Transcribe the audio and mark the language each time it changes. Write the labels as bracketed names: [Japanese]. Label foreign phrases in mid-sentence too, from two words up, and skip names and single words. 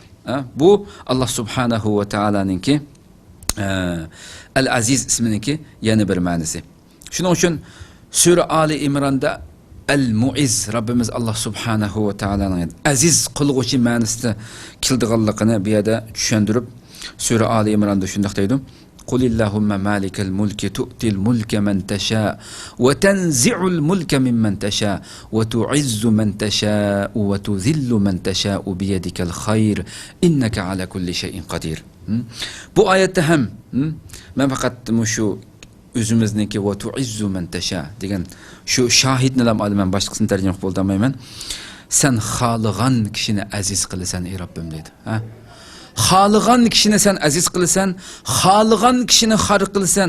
[Uzbek] Bu Allah subhanahu va taolaninki al-aziz isminiki yana bir ma'nosi. Shuning uchun Sura Ali Imronda al-mu'izz, Rabbimiz Allah subhanahu va taolaning aziz qilguvchi ma'nosida keldiganligini bu yerda tushuntirib, Sura Ali Imronda shunday deydi: [Arabic] قل اللهم مالك الملك تؤتي الملك من تشاء و تنزع الملك ممن تشاء و تعز من تشاء و تذل من تشاء ب يدك الخير إنك على كل شيء قدير. [Uzbek] Bu oyatda ham men faqat shu o'zimizniki [Arabic] و تعز من تشاء [Uzbek] degan shu shohidni ham olaman, boshqasini tarjima qilib bo'lmayman. Sen xoligan kishini aziz qilasan ey Rabbim dedi. Xoligan kishini sen aziz qilasan, xoligan kishini xor qilasan.